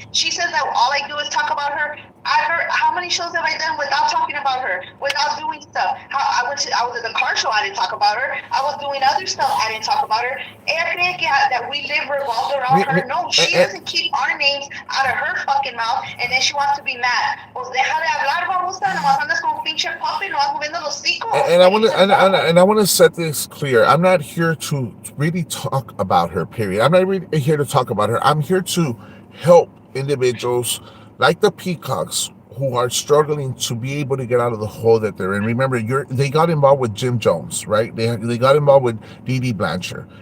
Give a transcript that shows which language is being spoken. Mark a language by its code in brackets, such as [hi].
[en] She says that all I do is talk about her. I heard how many shows have I done without talking about her, without doing stuff? I was at the car show. I didn't talk about her. I was doing other stuff. I didn't talk about her. [es] Ella cree [en] that we live revolved around her. No, she doesn't keep our names out of her fucking mouth, and then she wants to be mad. [es] Pues deja de hablar, babosa. Nomás andas con un pinche puppy, nomás moviendo los hocicos. [en] And I want to set this clear. I'm not here to really talk about her. Period. I'm not really here to talk about her. I'm here to help individuals like the peacocks who are struggling to be able to get out of the hole that they're in. Remember, they got involved with Jim Jones, right? They got involved with Dee Dee Blanchard.